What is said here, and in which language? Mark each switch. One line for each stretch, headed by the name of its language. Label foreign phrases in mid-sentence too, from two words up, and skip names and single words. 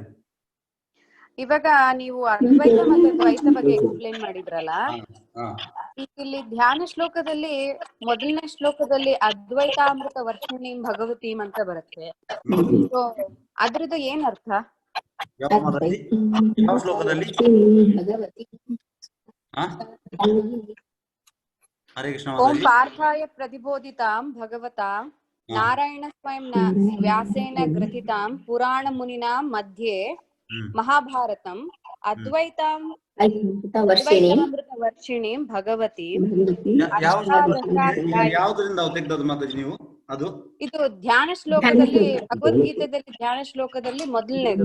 Kannada: ಇವಾಗ ನೀವು ಅದ್ವೈತ ಮತ್ತೆ ದ್ವೈತ ಬಗ್ಗೆ ಎಕ್ಸ್ಪ್ಲೇನ್ ಮಾಡಿದ್ರಲ್ಲ, ಈಗ ಇಲ್ಲಿ ಧ್ಯಾನ ಶ್ಲೋಕದಲ್ಲಿ ಮೊದಲನೇ ಶ್ಲೋಕದಲ್ಲಿ
Sanskrit: ಅದ್ವೈತಾಮೃತ ವರ್ಷಿಣಿ ಭಗವತಿ
Kannada: ಅಂತ ಬರುತ್ತೆ. ಸೊ ಅದ್ರದ್ದು ಏನ್ ಅರ್ಥ? ಯಾವ ಶ್ಲೋಕದಲ್ಲಿ? ಹರೇ ಕೃಷ್ಣ.
Sanskrit: ಓಂ ಪಾರ್ಥಾಯ ಪ್ರತಿಬೋಧಿತಾಂ ಭಗವತಾಂ ನಾರಾಯಣ ಸ್ವಯಂ ವ್ಯಾಸೇನ ಗ್ರಥಿತಾಂ ಪುರಾಣ ಮುನಿನಾ ಮಧ್ಯೆ ಮಹಾಭಾರತಂ ಅದ್ವೈತಾಮೃತ ವರ್ಷಿಣಿ ಭಗವತಿ.
Kannada: ಯಾವ್ದ್ರಿಂದ ತೆಗ್ದದ್ದು ಮಾತಾಜಿ ನೀವು? ಅದು ಇದು ಧ್ಯಾನ ಶ್ಲೋಕದಲ್ಲಿ, ಭಗವದ್ಗೀತೆಯಲ್ಲಿ ಧ್ಯಾನ ಶ್ಲೋಕದಲ್ಲಿ ಮೊದಲನೇದು.